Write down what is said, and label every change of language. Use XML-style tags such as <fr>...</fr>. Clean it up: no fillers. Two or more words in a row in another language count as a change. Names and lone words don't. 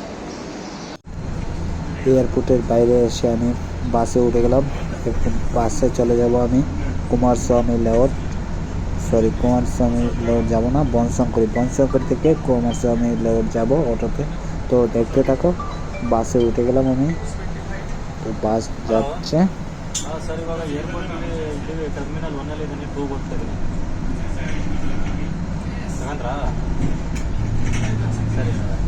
<bn>এয়ারপোর্টের বাইরে এসে আমি বাসে উঠে গেলাম। এখন বাসে চলে যাব আমি কুমারস্বামী লেআউট যাবো না, বনশঙ্করি থেকে কুমারস্বামী লেআউট যাব অটোতে। তো দেখতে থাকো, বাসে উঠে গেলাম আমি। তো বাস যাচ্ছে।</bn> <kn>ಸರ್ ಇವಾಗ ಏರ್ಪೋರ್ಟ್ನಲ್ಲಿ ಇದ್ದೀವಿ, ಟರ್ಮಿನಲ್ 1 ಅಲ್ಲಿ ಇದ್ದೀನಿ, 2 ಹೋಗ್ತಾ ಇದ್ದೀನಿ. ತಗೊಂಡ್ರಾ? ಸರಿ ಸರ್.</kn>